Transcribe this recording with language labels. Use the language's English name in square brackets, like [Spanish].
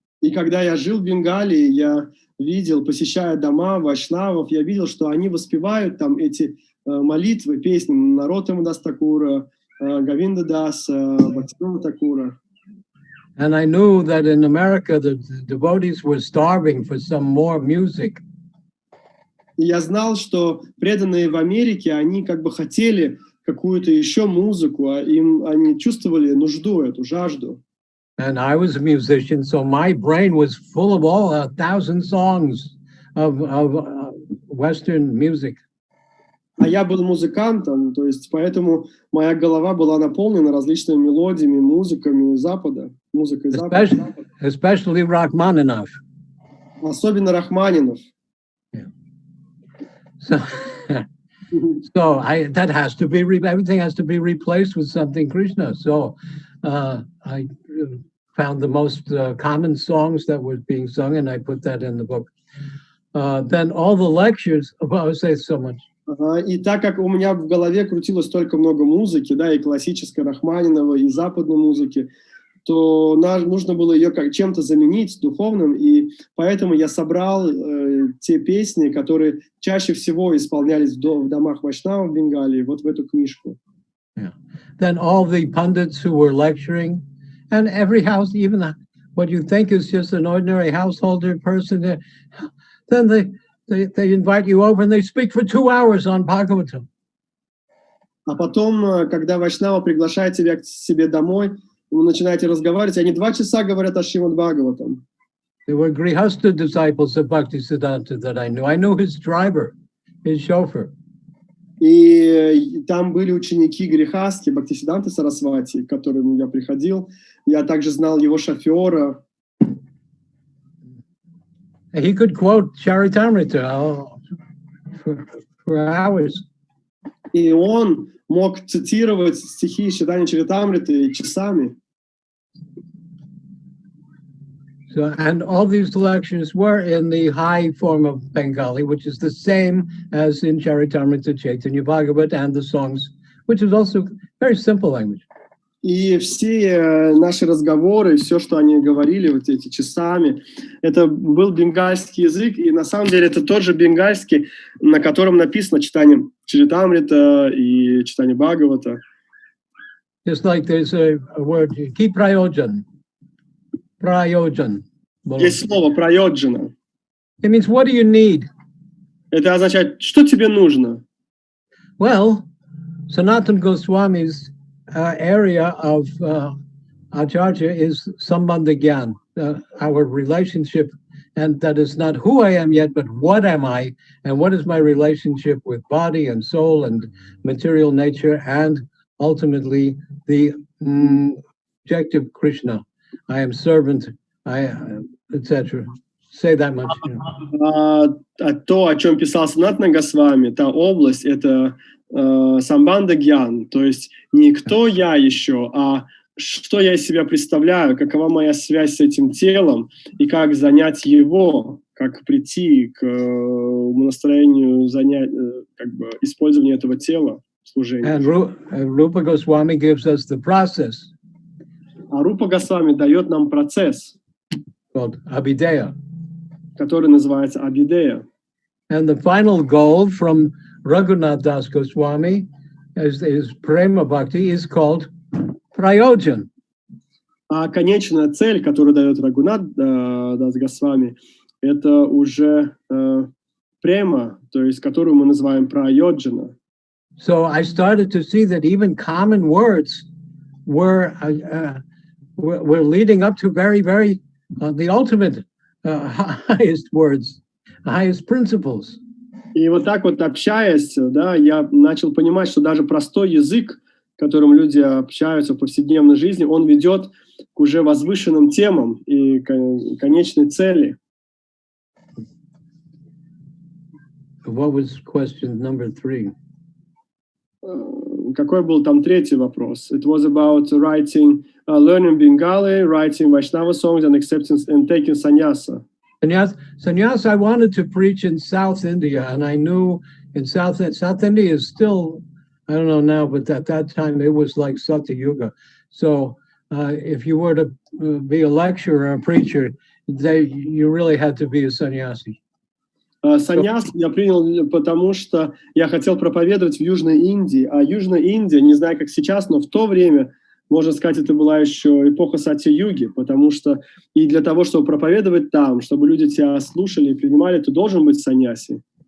[Russian] И когда я жил в Бенгалии, я видел, посещая дома вайшнавов, я видел, что они воспевают там эти молитвы, песни Нароттама Дас Такура, Говинда Даса, Бхактивинода Такура. [English] And I knew that in America, the devotees were starving for some more music. [Russian] И я знал, что преданные в Америке, они как бы хотели какую-то еще музыку, а они чувствовали нужду эту, жажду. [English] And I was a musician, so my brain was full of all 1,000 songs of Western music. [Russian] А я был музыкантом, то есть поэтому моя голова была наполнена различными мелодиями, музыками Запада, музыкой Запада. [English] Especially Rachmaninoff. [Russian] Особенно Рахманинов. [English] Yeah. So that has to be everything has to be replaced with something Krishna. So I found the most common songs that were being sung, and I put that in the book. Then all the lectures, I would say so much. [Russian] И так как у меня в голове крутилось столько много музыки, да, и классической Рахманинова, и западной музыки, то нужно было ее чем-то заменить духовным, и поэтому я собрал те песни, которые чаще всего исполнялись в домах вайшнавов в Бенгалии, вот в эту книжку. [English] Yeah. Then all the pundits who were lecturing, and every house, even what you think is just an ordinary householder person, then they invite you over and they speak for 2 hours on Bhagavatam. [Russian] А потом, когда вайшнава приглашает тебя к себе домой, вы начинаете разговаривать, они 2 часа говорят о Шримад Бхагаватам. [English] There were Grihastha disciples of Bhaktisiddhanta that I knew. I knew his driver, his chauffeur. [Russian] И там были ученики Грихастхи, Бхактисиддханты Сарасвати, к которым я приходил. Я также знал его шофера. [English] He could quote Charitamrita for hours. [Russian] И он мог цитировать стихи Чайтаньи Чаритамриты часами. [English] So, and all these lectures were in the high form of Bengali, which is the same as in Charitamrita, Chaitanya Bhagavat, and the songs, which is also very simple language. [Russian] И все наши разговоры, все, что они говорили, вот эти часами, это был бенгальский язык, и на самом деле это тот же бенгальский, на котором написано читание Чаритамрита и читание Бхагавата. [English] Just like there's a word, [Bangla] ki prayojan. Prayojan. [Russian] Есть слово «прайоджана». [English] It means, what do you need? [Russian] Это означает, что тебе нужно? [English] Well, Sanatana Goswami's area of Acharya is Sambandha Gyan, our relationship, and that is not who I am yet, but what am I, and what is my relationship with body and soul and material nature, and ultimately the objective Krishna. I am servant, etc. Say that much. [Russian] То, о чем писал Санатана Госвами, та область, это самбанда гьян, то есть не кто я еще, а что я из себя представляю, какова моя связь с этим телом, и как занять его, как прийти к настроению как бы использования этого тела в служении. [English] And Rupa Goswami gives us the process. [Russian] А Рупа Госвами дает нам процесс, [English] called Abhideya, [Russian] который называется Абхидея. [English] And the final goal from Raghunath Das Goswami is Prema Bhakti is called Prayojan. [Russian] А конечная цель, которую дает Рагунат Дас Госвами, это уже према, то есть которую мы называем Прайоджана. [English] So I started to see that even common words were leading up to very, very the ultimate highest words, highest principles. [Russian] И вот так вот общаясь, да, я начал понимать, что даже простой язык, которым люди общаются в повседневной жизни, он ведет к уже возвышенным темам и конечной цели. [English] What was question number 3? [Russian] Какой был там третий вопрос? [English] It was about writing, learning Bengali, writing Vaishnava songs and accepting and taking sannyasa. Sannyas, I wanted to preach in South India, and I knew in South India is still, I don't know now, but at that time it was like Satya-yuga. So if you were to be a lecturer or a preacher, you really had to be a sannyasi. [Russian] Саньяс я принял, потому что я хотел проповедовать в Южной Индии, а Южная Индия, не знаю как сейчас, но в то время, можно сказать, это была еще эпоха Сатья-юги, потому что и для того, чтобы проповедовать там, чтобы люди тебя слушали и принимали, ты должен быть саньяси.